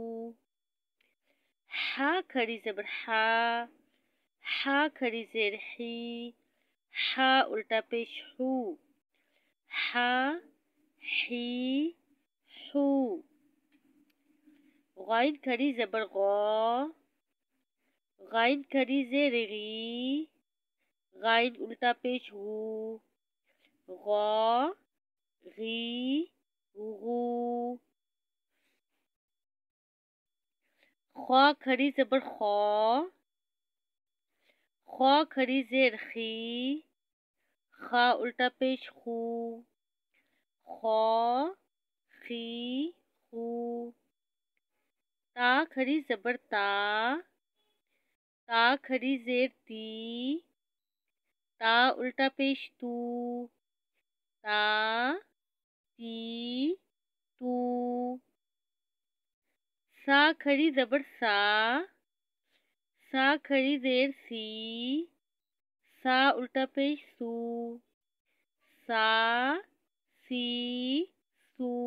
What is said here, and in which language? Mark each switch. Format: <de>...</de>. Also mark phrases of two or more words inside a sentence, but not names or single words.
<ur>ہا کھڑی زبر ہا، ہا کھڑی زیر حی، ہا الٹا پیش ہو، ہا حی ہو۔ غین کھڑی زبر غا، غین کھڑی زیر غی، غین الٹا پیش غو، غا غی غو۔ خوا کھڑی زبر خوا، خوا کھڑی زیر خی، خا الٹا پیش خو، خوا خی خو۔ تا کھڑی زبر تا، تا کھڑی زیر تی، تا الٹا پیش تو، تا تی تو۔ سا کھڑی زبر سا، سا کھڑی زیر سی، سا الٹا پیش سو، سا سی سو۔</ur>